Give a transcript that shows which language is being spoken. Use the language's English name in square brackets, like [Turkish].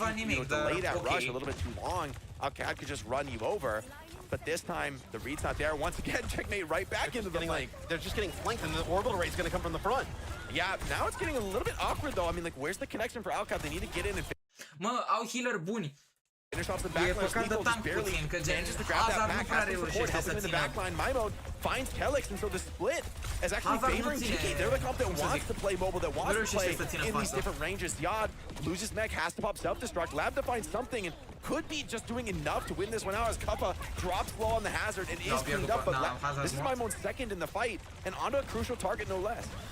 [English] If you delay that rush a little bit too long, Alcad could just run you over. But this time, the read's not there. Once again, checkmate right back into the flank. They're just getting flanked, and the orbital ray is going to come from the front. Yeah, now it's getting a little bit awkward, though. I mean, like, where's the connection for Alcad? They need to get in and [Romanian] Mă, au healer buni. [English] finish off the [Romanian] E [English] backline. [Romanian] păcat de tank puțin, că gen Hazard nu prea reușește să țină. [English] Maimon finds Kellex, and so the split is actually favoring GK. They're the comp that wants to play mobile, that wants to play in these different ranges. Yad loses mech, has to pop self-destruct. Lab to find something, and could be just doing enough to win this one out as Kappa drops low on the hazard and is cleaned up. But this is Maimon's second in the fight, and onto a crucial target, no less.